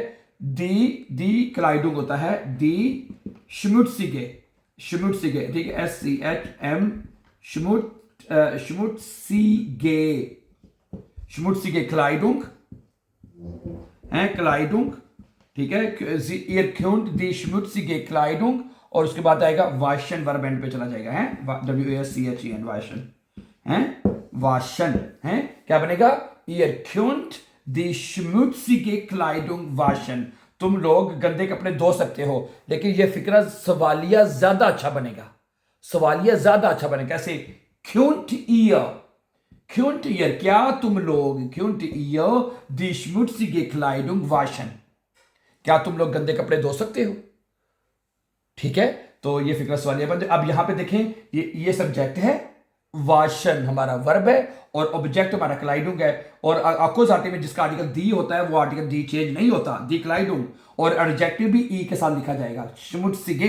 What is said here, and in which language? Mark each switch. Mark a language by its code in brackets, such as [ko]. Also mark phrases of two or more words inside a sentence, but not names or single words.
[de] die Kleidung [ur] ہوتا ہے, [de] die schmutzige, [ur] ٹھیک ہے, SCHM [de] schmutzige Kleidung Kleidung, [ur] ٹھیک ہے, [de] ihr könnt die schmutzige Kleidung, [ur] اور اس کے بعد آئے گا واشن, [en] verb end [ur] پہ چلا جائے گا, WASCHEN واشن، کیا بنے گا, [de] ihr könnt die schmutzige Kleidung waschen, [ur] تم لوگ گندے کپڑے دھو سکتے ہو، لیکن یہ فقرہ سوالیہ زیادہ اچھا بنے گا، کیسے, [de] könnt ihr, könnt ihr, [ur] کیا تم لوگ, [de] könnt ihr die schmutzige Kleidung waschen, [ur] کیا تم لوگ گندے کپڑے دھو سکتے ہو. ٹھیک ہے، تو یہ فقرہ سوالیہ بن جائے. اب یہاں پہ دیکھیں، یہ سبجیکٹ ہے، واشن ہمارا ورب ہے اور آبجیکٹ ہمارا کلائیڈونگ ہے. اور اکوزاٹیو میں جس کا آرٹیکل دی ہوتا ہے وہ آرٹیکل دی چینج نہیں ہوتا, [de] die Kleidung, [ur] اور ایڈجیکٹیو بھی ای کے ساتھ لکھا جائے گا, schmutzige।